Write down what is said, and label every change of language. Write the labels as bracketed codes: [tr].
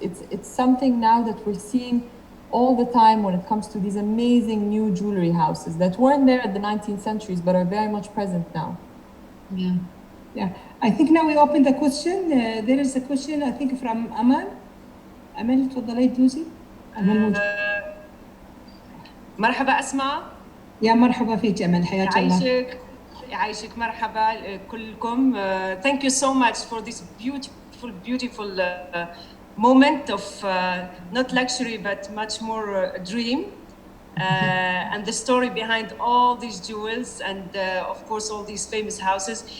[en] It's something now that we're seeing all the time when it comes to these amazing new jewelry houses that weren't there at the 19th centuries but are very much present now. Yeah. I think now we open the question. There is a question, I think, from Amal. [ar] Amal, تفضلي تدوسي. مرحبا أسماء. يا مرحبا فيك أمل، حياك الله. يعيشك مرحبا كلكم. [en] Thank you so much for this beautiful moment of not luxury but much more dream, and the story behind all these jewels and of course all these famous houses.